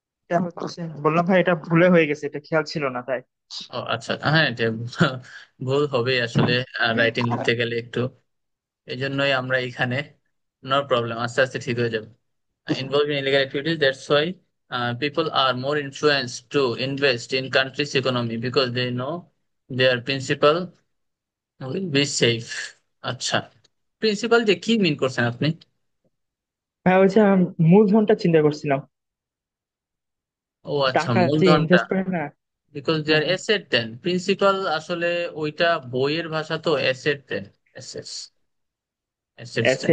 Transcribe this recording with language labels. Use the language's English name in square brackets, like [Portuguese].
[Bangla] এটা হচ্ছে, বললাম ভাই এটা ভুলে হয়ে গেছে, এটা খেয়াল ছিল না তাই। ও আচ্ছা, হ্যাঁ এটা ভুল হবেই আসলে, রাইটিং লিখতে গেলে একটু। এই জন্যই আমরা এখানে, [English] no problem, [Bangla] আস্তে আস্তে ঠিক হয়ে যাবে। [English] Involved in illegal activities, that's why people are more influenced to invest in country's economy because they know their principal will be safe। [Bangla] আচ্ছা, প্রিন্সিপাল যে কি মিন করছেন আপনি? ভাই হচ্ছে আমি মূলধনটা চিন্তা করছিলাম। ও আচ্ছা, টাকা যে মূলধনটা, ইনভেস্ট করে না। [English] because they are [Bangla] হ্যাঁ, অ্যাসেট দেন। প্রিন্সিপাল আসলে ওইটা বইয়ের ভাষা তো, অ্যাসেট দেন, অ্যাসেটস, অ্যাসেটস দেন,